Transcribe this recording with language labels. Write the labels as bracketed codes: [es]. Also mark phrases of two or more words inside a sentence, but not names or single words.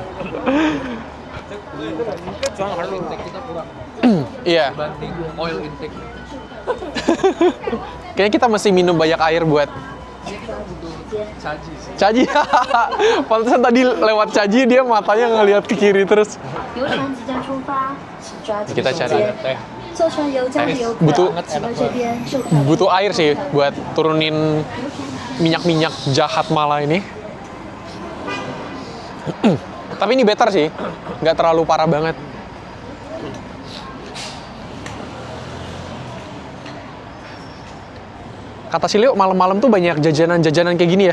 [id] Intake kita kurang Iya. dibanding oil intake. Kayaknya kita mesti minum banyak air buat Caji sih. Caji. Pantesan tadi lewat Caji dia matanya ngelihat ke kiri terus. [zh] 游船即将出发，请抓紧 [id] Kita [zh] 时 [id] cari [zh] 间。 [id] Teh. [zh] 坐船游江的游客， [id] butuh [zh] 请到这边售票。 [id] butuh air sih buat turunin minyak-minyak jahat Mala ini. Tapi ini better sih, nggak terlalu parah banget. Kata Silio, malam-malam tuh banyak jajanan-jajanan kayak gini ya.